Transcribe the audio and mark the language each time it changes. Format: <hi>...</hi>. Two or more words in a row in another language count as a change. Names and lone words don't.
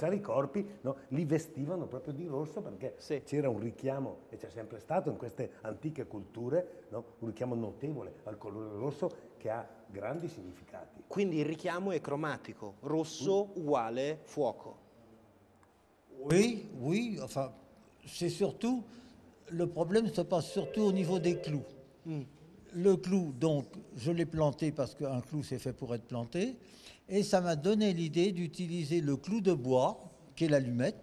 <it>certo. i corpi, no? Li vestivano proprio di rosso perché Sì. c'era un richiamo, e c'è sempre stato in queste antiche culture, no? Un richiamo notevole al colore rosso che ha grandi significati. Quindi il richiamo è cromatico, rosso uguale fuoco.</it> <fr>Oui, oui, enfin, c'est surtout, le problème se passe surtout au niveau des clous. Le clou, donc, je l'ai planté parce qu'un clou, c'est fait pour être planté. Et ça m'a donné l'idée d'utiliser le clou de bois, qui est l'allumette.</fr>